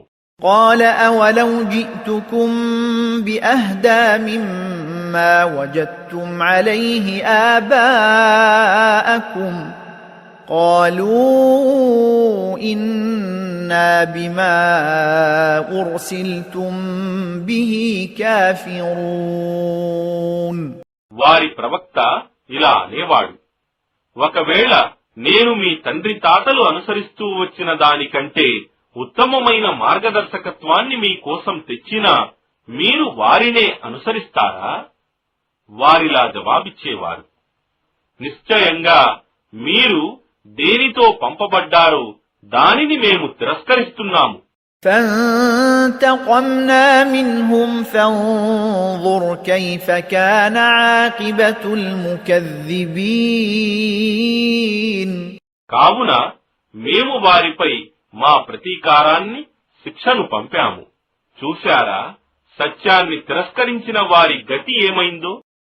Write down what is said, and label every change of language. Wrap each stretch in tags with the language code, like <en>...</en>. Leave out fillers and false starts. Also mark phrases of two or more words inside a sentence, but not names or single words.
<ar>قال أولو جئتكم بأهدى مما وجدتم عليه آباءكم قالوا إنا بما أرسلتم به كافرون.</ar> <te>వారి ప్రవక్త ఇలా అనేవాడు, ఒకవేళ నేను మీ తండ్రి తాతలు అనుసరిస్తూ వచ్చిన దానికంటే ఉత్తమమైన మార్గదర్శకత్వాన్ని మీ కోసం తెచ్చినా మీరు వారినే అనుసరిస్తారా? వారిలా జవాబిచ్చేవారు, నిశ్చయంగా మీరు దేనితో పంపబడ్డారో దానిని మేము తిరస్కరిస్తున్నాము.</te> <ar>فانتقمنا منهم فانظر كيف كان عاقبة المكذبين.</ar> <te>కావున మేము వారిపై మా ప్రతీకారాన్ని శిక్షను పంపాము. చూశారా సత్యాన్ని తిరస్కరించిన వారి గతి ఏమైందో?</te>